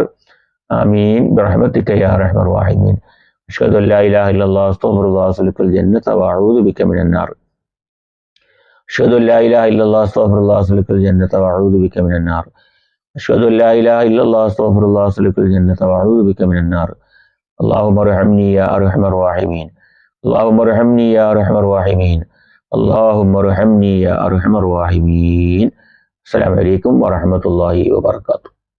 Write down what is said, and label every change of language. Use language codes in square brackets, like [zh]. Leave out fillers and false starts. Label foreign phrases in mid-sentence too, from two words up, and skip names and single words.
[ar] آمين برحمتك يا أرحم الراحمين. أشهد أن لا إله إلا الله أستغفر الله وأستغفر الجنة وأعوذ بك من النار. أشهد أن لا إله إلا الله أستغفر الله وأستغفر الجنة وأعوذ بك من النار. أشهد أن لا إله إلا الله أستغفر الله وأستغفر الجنة وأعوذ بك من النار. اللهم ارحمني يا أرحم الراحمين. اللهم ارحمني يا أرحم الراحمين. اللهم ارحمني يا أرحم الراحمين. السلام عليكم ورحمة الله وبركاته.